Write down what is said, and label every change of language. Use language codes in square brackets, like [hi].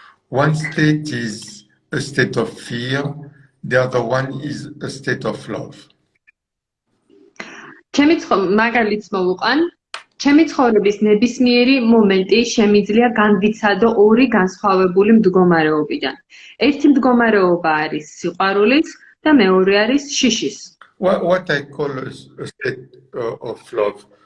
[en] One state is a state of fear, the other one is a state of love. [ka] მაგალითს მოვუყან, ჩემი ცხოვრების ნებისმიერი მომენტი შემიძლია განვიცადო ორი განსხვავებული მდგომარეობიდან. ერთი მდგომარეობა არის სიყვარულის და მეორე არის შიშის. [en] What I call a state of love.